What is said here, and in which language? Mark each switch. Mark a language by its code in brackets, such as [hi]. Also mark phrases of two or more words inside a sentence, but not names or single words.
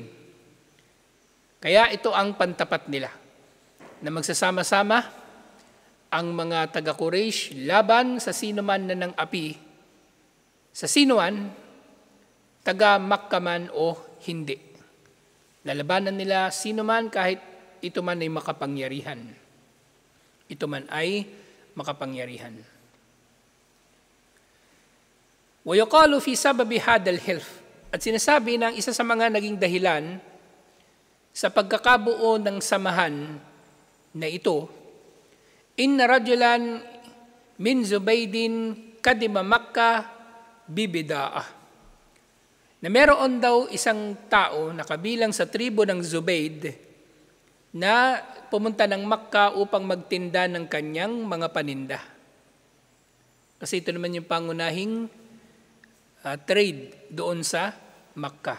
[tl] Kaya ito ang pantapat nila, na magsasama-sama ang mga taga-Quraysh laban sa sino man na nang-api, sa sino man, taga-Makkah man o hindi. Lalabanan nila sino man kahit ito man ay makapangyarihan. Ito man ay makapangyarihan. [ar] وَيُقَالُ فِي سَبَبِ هَذَا الْحِلْفِ [tl] At sinasabi ng isa sa mga naging dahilan sa pagkakabuo ng samahan na ito, [ar] إن رجلا من زبيد قدم مكة ببضاعة. [tl] Na meron daw isang tao na kabilang sa tribo ng Zubayd na pumunta ng Makkah upang magtinda ng kanyang mga paninda. Kasi ito naman yung pangunahing trade doon sa Makkah.